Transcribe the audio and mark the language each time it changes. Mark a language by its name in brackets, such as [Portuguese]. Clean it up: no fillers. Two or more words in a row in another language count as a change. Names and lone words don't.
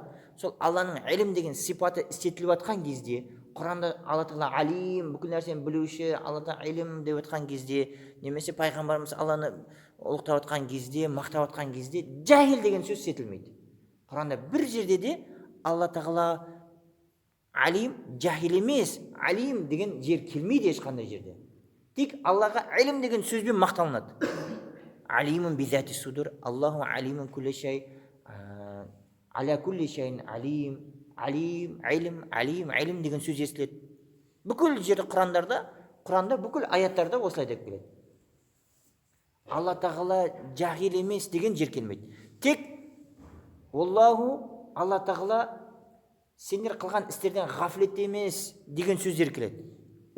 [Kazakh] Сол Алланың ілім деген сипаты істетіліп атқан кезде, Құранда Алла тағала алим, бүкіл нәрсені білуші, Алла тағала ілім деп атқан кезде, немесе пайғамбарымыз Алланы ұлықтап атқан кезде, мақтап атқан кезде, жахил деген сөз істетілмейді. Құранда бір жерде де Алла тағала алим, жахил емес, алим деген жер келмейді ешқандай жерде. Тек Аллаға ілім деген сөзбен мақталынады. [Arabic] عليم بذات الصدور الله عليم كل شيء على كل شيء عليم, [Kazakh] алим деген сөз естіледі. Бүкіл жерде Құранда бүкіл аяттарда осылай деп келеді. Алла тағала жахил емес деген жер келмейді. Тек Аллаху, Алла тағала сендер қылған істерден ғафлет емес деген сөздер келеді.